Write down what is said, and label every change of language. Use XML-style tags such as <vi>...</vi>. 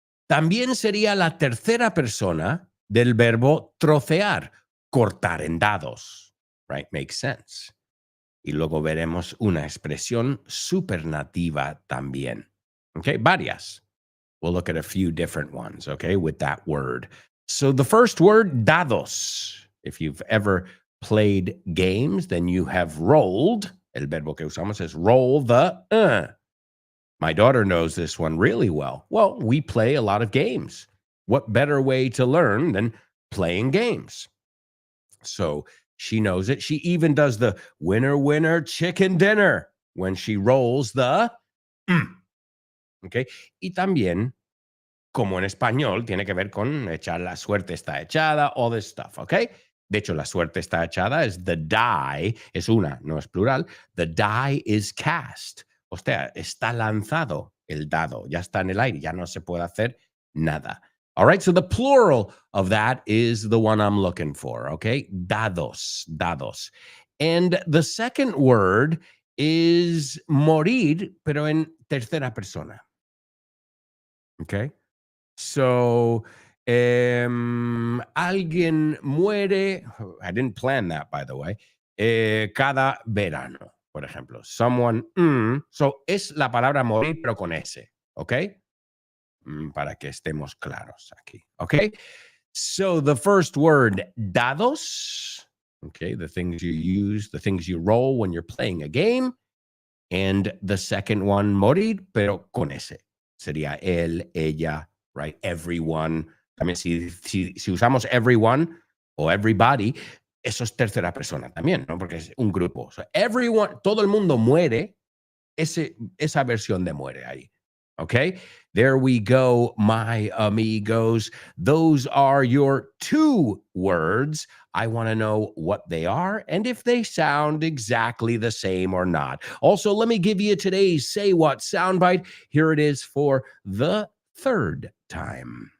<es>También sería la tercera persona del verbo trocear, cortar en dados.</es> <en>Right? Makes sense.</en> <es>Y luego veremos una expresión supernativa también. Okay, varias.</es> <en>We'll look at a few different ones, okay, with that word. So the first word, dados. If you've ever played games, then you have rolled.</en> <es>El verbo que usamos es</es> <en>roll the. My daughter knows this one really well. Well, we play a lot of games. What better way to learn than playing games? So she knows it. She even does the winner, winner, chicken dinner when she rolls the. Okay.</en> <es>Y también, como en español, tiene que ver con echar la suerte está echada, all this stuff. Okay. De hecho, la suerte está echada es the die, es una, no es plural.</es> <en>The die is cast.</en> <es>O sea, está lanzado el dado, ya está en el aire, ya no se puede hacer nada.</es> <en>All right, so the plural of that is the one I'm looking for, okay?</en> <es>Dados, dados.</es> <en>And the second word is</en> <es>morir, pero en tercera persona. Okay?</es> <en>So,</en> <es>alguien muere,</es> <en>I didn't plan that, by the way,</en> <es>cada verano. Por ejemplo, someone, so es la palabra morir, pero con S, ¿ok? Para que estemos claros aquí, ¿ok?</es> <en>So the first word, dados, okay, the things you use, the things you roll when you're playing a game. And the second one,</en> <es>morir, pero con S. Sería él, ella, right? Everyone. También si usamos everyone o everybody, eso es tercera persona también, ¿no? Porque es un grupo. So everyone, todo el mundo muere, esa versión de muere ahí.</es> <en>Okay? There we go, my amigos. Those are your two words. I want to know what they are and if they sound exactly the same or not. Also, let me give you today's Say What soundbite. Here it is for the third time.</en>